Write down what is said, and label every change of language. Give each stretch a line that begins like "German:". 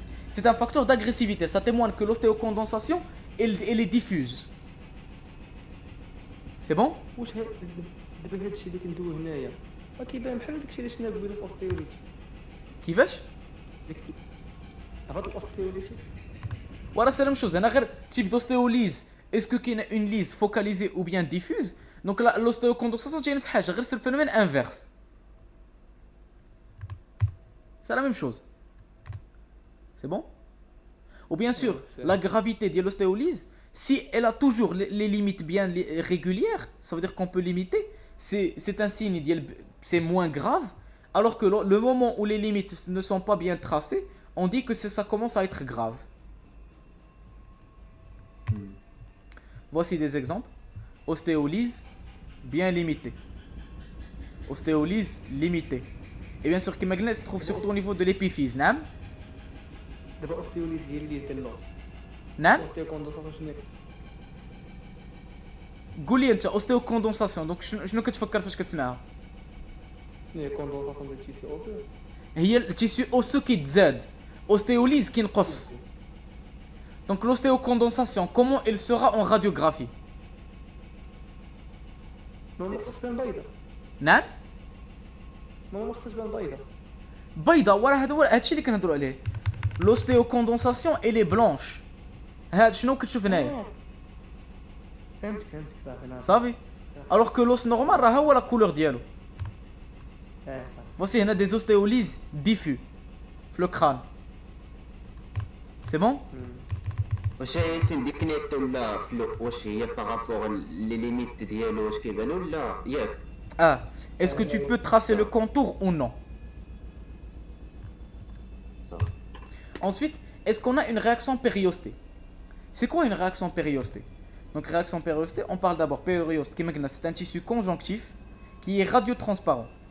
French: C'est un facteur d'agressivité. Ça témoigne que l'ostéocondensation, elle est diffuse. C'est bon?
Arabic: واش دابا هادشي اللي كندوي هنايا ما كيبان بحال داكشي اللي شفنا قبيله في الاوستيوليتي كيفاش؟ هاد الاوستيوليتي
French: Voilà, c'est la même chose. Un type d'ostéolyse, est-ce qu'il y a une lyse focalisée ou bien diffuse? Donc l'ostéocondensation, c'est le phénomène inverse. C'est la même chose. C'est bon? Ou bien sûr, la gravité de l'ostéolyse, si elle a toujours les limites bien régulières, ça veut dire qu'on peut limiter, c'est un signe, c'est moins grave, alors que le moment où les limites ne sont pas bien tracées, on dit que ça commence à être grave. Voici des exemples. Ostéolyse bien limitée. Ostéolyse limitée. Et bien sûr, Kimagnes se trouve surtout au niveau de l'épiphyse.
Arabic: Nam? دابا الاوستيوليتي ديال اللي ديال اللوز Nam? الاوستيوكوندنساسيون شنو هي قول لي انت اوستيوكوندونساسيون دونك شنو كتفكر فاش كتسمعها؟ هي كوندونساسيون ديال التيسي اوسو. هي التيسيو اوسو كيتزاد اوستيوليز كينقص.
French: دونك l'ostéocondensation comment elle sera en radiographie؟
Arabic: ما خصهاش تبان بيضة. نعم ما خصهاش تبان بيضة. بيضاء وراه هذا هو هادشي اللي كنهضروا عليه.
French: l'ostéocondensation elle est blanche.
Arabic: هاد شنو كتشوف هنايا فهمتك صافي. صافي
French: alors que l'os normal
Arabic: راه هو لا كولور ديالو. voici هنا des ostéolyses diffus في le crâne.
French: c'est bon؟
Arabic: واش ياسين ديك نيت ولا فلو واش هي بارابور لي ليميت ديالو واش كيبانوا ولا ياك؟
French: Ah, est-ce que tu peux tracer le contour ou non?
Arabic: صافي.
French: Ensuite, est-ce qu'on a une réaction périostée? C'est quoi une réaction périostée? Donc réaction périostée, on parle d'abord périoste, c'est un tissu conjonctif qui est radiotransparent.